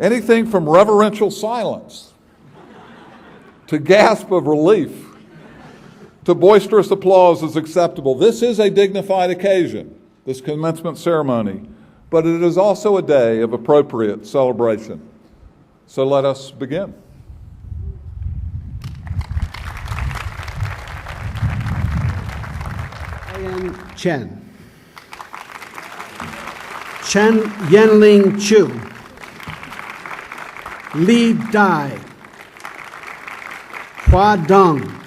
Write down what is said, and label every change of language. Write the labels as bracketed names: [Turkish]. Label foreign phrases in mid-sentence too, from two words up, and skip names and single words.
[English] Anything from reverential silence to gasp of relief to boisterous applause is acceptable. This is a dignified occasion, this commencement ceremony, but it is also a day of appropriate celebration. So let us begin. Ian Chen. Chen Yanling Chu. Li Dai. Hua Dong.